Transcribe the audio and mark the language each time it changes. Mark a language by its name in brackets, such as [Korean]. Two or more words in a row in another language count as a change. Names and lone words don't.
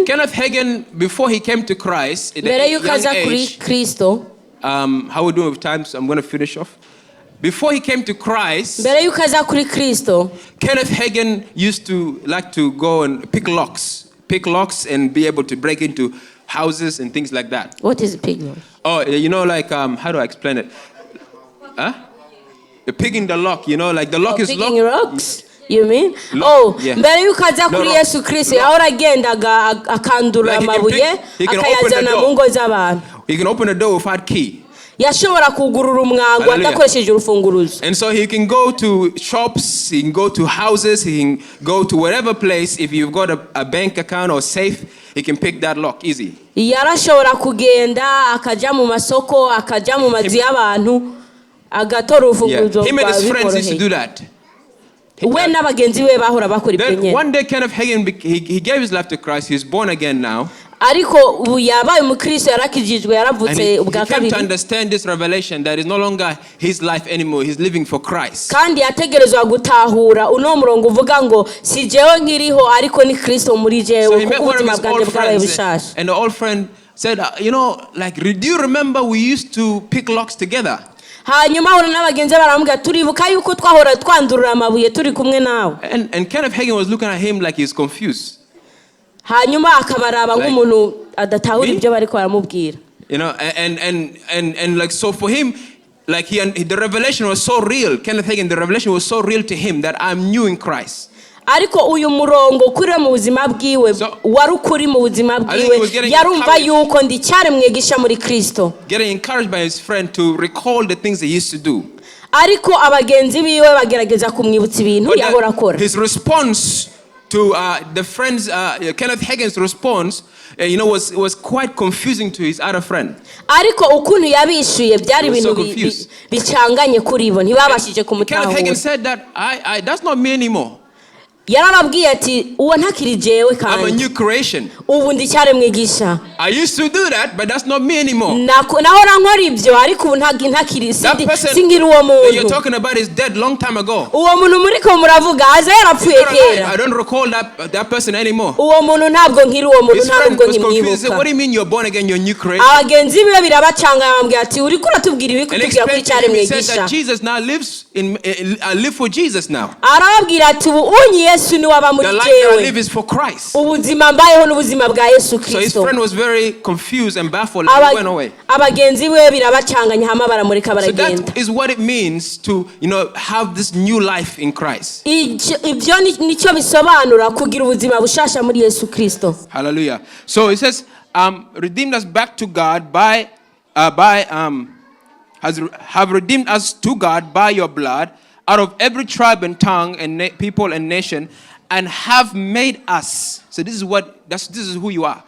[English] Kenneth Hagin, before he came to Christ, at [Rundi] mbere [English] a [Rundi] yuko [English] young [Rundi] aza kuri [English] age, [Rundi] Kristo, [English] how we doing with time? So I'm going to finish off. Before he came to Christ, [Rundi] mbere yuko aza kuri Kristo, [English] Kenneth Hagin used to like to go and pick locks and be able to break into houses and things like that. What is pig lock? Oh, you know, like how do I explain it? Huh? Picking the lock, you know, like the lock is locked. Picking rocks? You mean? Yeah. [Rundi] mbere yuko aza kuri Yesu Kristo ahora agendaga akandura amabuye akayazana mu ngo z'abantu. [English] He can open a door without key. [Rundi] Yashobora kugurura umwango adakoresheje urufunguruzo. [English] And so he can go to shops, he can go to houses, he can go to whatever place. If you've got a bank account or safe, he can pick that lock easy. [Rundi] Yarashobora kugenda akaja mu masoko akaja mu mazi y'abantu agatora urufunguruzo. [English] Him and his friends used to do that. [Rundi] We n'abagenzi be bahora bakora ibyo nyene. [English] One day Kenneth Hagin he gave his life to Christ. He's born again now. [Rundi] Ariko ubu yabaye umukristo yarakijijwe yaravutse ubwa kabiri. [English] He came to understand this revelation that is no longer his life anymore. He's living for Christ. [Rundi] Kandi yategerezwa gutahura uno murongo uvuga ngo si jewe nkiriho ariko ni Kristo muri jewe kuko ubuzima bwanjye bwabaye bushasha. [English] And the old friend said, you know, like, do you remember we used to pick locks together? [Rundi] Hanyuma ahora n'abagenzi baramubwira turibuka yuko twahora twandurura amabuye turi kumwe nawe. [English] And Kenneth Hagin was looking at him like he's confused. [Rundi] Hanyuma akabaraba nk'umuntu adatahura ibyo bariko baramubwira. [English] You know, and like, so for him, like the revelation was so real. Kenneth Hagin, the revelation was so real to him that I'm new in Christ. [Rundi] Ariko uyu murongo kuri mu buzima bwiwe wari ukuri mu buzima bwiwe yarumva yuko ndi cyari mwigisha muri Kristo. [English] Getting encouraged by his friend to recall the things he used to do. [Rundi] Ariko abagenzi biwe bagerageza kumwibutsa ibintu yahora akora. [English] His response to the friends, Kenneth Hagin's response, was quite confusing to his other friend. [Rundi] Ariko ukuntu yabishuye byari ibintu bicanganye kuri bo ntibabashije kumutahura. [English] Kenneth Hagin said that that's not me anymore. [Rundi] Yarababwiye ati uwo ntakiri jewe kandi. [English] I'm a new creation. [Rundi] Ubu ndi cyari mwigisha. [English] I used to do that, but that's not me anymore. [Rundi] Nahora nkora ibyo ariko ubu ntakiri singira uwo muntu. [English] You're talking about is dead long time ago. [Rundi] Uwo muntu muriko muravuga aza yarapfuye kera. [English] I don't recall that person anymore. [Rundi] Uwo muntu ntabwo nkiri uwo muntu ntabwo nkimwibuka. [English] What do you mean you're born again, you're new creation? [Rundi] Abagenzi biwe birabacanga bambwiye ati uriko uratubwira ibi kutubwira ko cyari mwigisha. [English] Jesus now lives I live for Jesus now. [Rundi] Arababwira ati ubu Yesu ni waba muri jewe. [English] The life that I live is for Christ. [Rundi] Ubuzima mbayeho n'ubuzima bwa Yesu Kristo. [English] So his friend was very confused and baffled and he went away. [Rundi] Abagenzi biwe birabacanganya hama baramureka baragenda. [English] So that is what it means to, have this new life in Christ. [Rundi] Ibyo nicyo bisobanura kugira ubuzima bushasha muri Yesu Kristo. [English] Hallelujah. So it says, redeemed us back to God have redeemed us to God by your blood out of every tribe and tongue and people and nation, and have made us. So this is who you are.